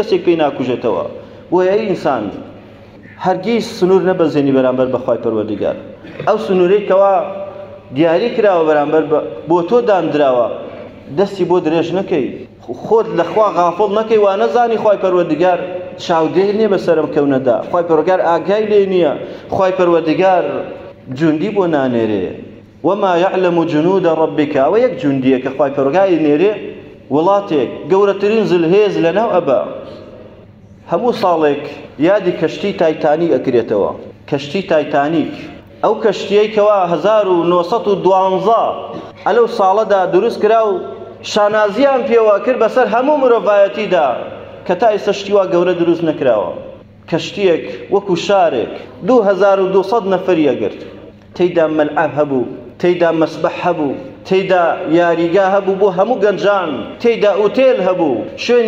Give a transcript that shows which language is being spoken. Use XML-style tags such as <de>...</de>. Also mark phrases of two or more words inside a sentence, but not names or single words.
<ckb>کەسێک پێی ناکوژێتەوە بۆیە ئەی ئینسان هەرگیز سنوور نەبەزێنی بەرامبەر بە خوای پەروەردگار ئەو سنوورەی کەوا دیاری کراوە بەرامبەر بۆ تۆ دانراوە دەستی بۆ درێژ نەکەی خۆت لە خوا غافڵ نەکەی وا نەزانی خوای پەروەردگار چاودێر نییە بەسەرم کەونەدا خوای پەروەردگار ئاگای لێ نییە خوای پەروەردگار جوندی بۆ نانێرێ</ckb> <ar>وما يعلم جنود ربك</ar> <ckb>ئەوە یەک جوندیە کە خوای پەروەردگار نێرێ وڵاتێک گەورەترین زلهێز لەناو ئەبا هەموو ساڵێک یادی کەشتی تایتانیک ئەکرێتەوە کەشتی تایتانیک ئەو کەشتیەی کەوا 1912 ئەلەو ساڵەدا دروست کرا و شانازیان پێوە کرد بەسەر هەموو مرۆڤایەتیدا کە تا ئێستا شتی وا گەورە دروست نەکراوە کەشتیەک وەکو شارێک 2200 نەفەری ئەگرت تێیدا مەلعەب هەبوو تێیدا مەسبەح هەبوو تێیدا یاریگا هەبوو بۆ هەموو گەنجان تێیدا ئوتێل هەبوو شوێنی</ckb>